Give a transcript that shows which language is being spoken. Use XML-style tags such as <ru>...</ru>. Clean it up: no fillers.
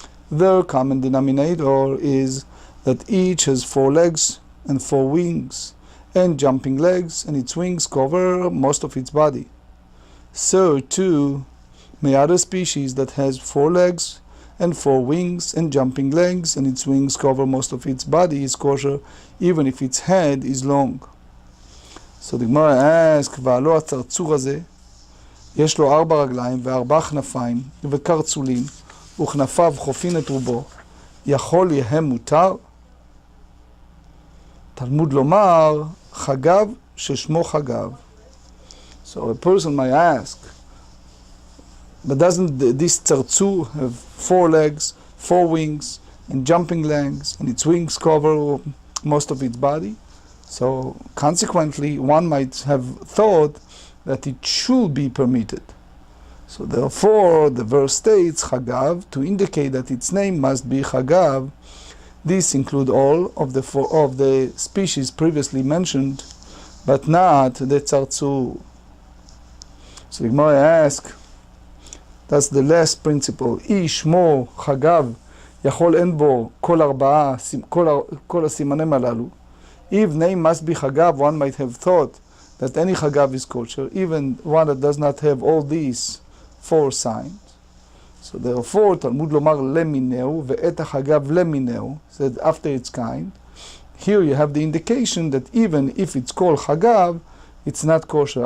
<en>Their common denominator is that each has 4 legs and 4 wings, and jumping legs, and its wings cover most of its body. So too may other species that has 4 legs and 4 wings and jumping legs, and its wings cover most of its body, is kosher, even if its head is long. So the Gemara asks,</en> <he>והלא הצרצור הזה, יש לו 4 רגליים ו4 כנפיים וקרצולים, וכנפיו חופין את רובו, יכול יהיה מותר? תלמוד לומר, חגב ששמו חגב.</he> <en>So a person might ask, but doesn't this tzartzur have 4 legs, 4 wings, and jumping legs, and its wings cover most of its body? So consequently, one might have thought that it should be permitted. So therefore, the verse states Chagav to indicate that its name must be Chagav. This includes all of the species previously mentioned, but not the tzartzur. So the Gemara asks, that's the last principle.</en> <he>איש שמו חגב, יכול אין בו כל הסימנים הללו.</he> <en>If name must be Chagav, one might have thought that any Chagav is kosher, even one that does not have all these 4 signs. So therefore,</en> <he>Talmud lomar lemineu ve'et ha'chagav lemineu,</he> <en>said after its kind. Here you have the indication that even if it's called Chagav, it's not kosher.</en>